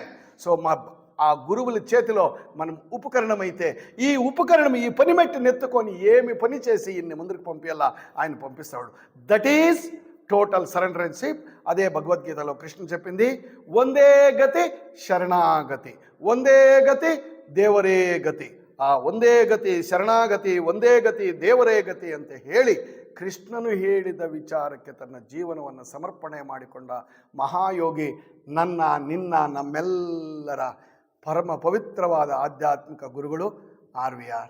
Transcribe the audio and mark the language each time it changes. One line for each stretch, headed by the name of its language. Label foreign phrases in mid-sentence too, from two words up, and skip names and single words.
Telugu: సో ఆ గురువుల చేతిలో మనం ఉపకరణమైతే ఈ ఉపకరణం ఈ పని మెట్టి నెత్తుకొని ఏమి పని చేసి ఇన్ని ముందుకు పంపేలా ఆయన పంపిస్తాడు.
English: That is total surrenderenship.
Telugu: అదే భగవద్గీతలో కృష్ణుడు చెప్పింది, వందే గతి శరణాగతి, వందే గతి
Kannada: ದೇವರೇ ಗತಿ. ಆ ಒಂದೇ ಗತಿ ಶರಣಾಗತಿ, ಒಂದೇ ಗತಿ ದೇವರೇ ಗತಿ ಅಂತ ಹೇಳಿ ಕೃಷ್ಣನು ಹೇಳಿದ ವಿಚಾರಕ್ಕೆ ತನ್ನ ಜೀವನವನ್ನು ಸಮರ್ಪಣೆ ಮಾಡಿಕೊಂಡ ಮಹಾಯೋಗಿ ನನ್ನ ನಿನ್ನ ನಮ್ಮೆಲ್ಲರ ಪರಮ ಪವಿತ್ರವಾದ ಆಧ್ಯಾತ್ಮಿಕ ಗುರುಗಳು ಆರ್ವೀಆರ್.